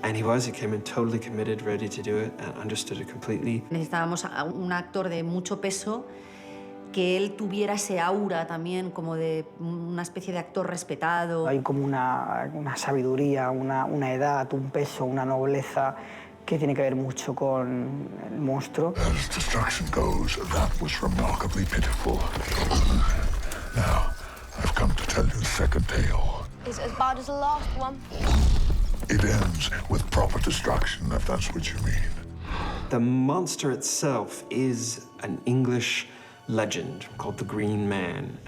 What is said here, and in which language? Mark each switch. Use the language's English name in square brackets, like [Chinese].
[English] And he came in totally committed, ready to do it, and understood it completely. [Spanish] Necesitábamos a un actor de mucho peso, que él tuviera ese aura también como de una especie de actor respetado. Hay como una sabiduría, una edad, un peso, una nobleza que tiene que ver mucho con el monstruo. [English] As destruction goes, that was remarkably pitiful. Now, I've come to tell you the second tale. Is it as bad as the last one? It ends with proper destruction, if that's what you mean. The monster itself is an English legend called the Green Man.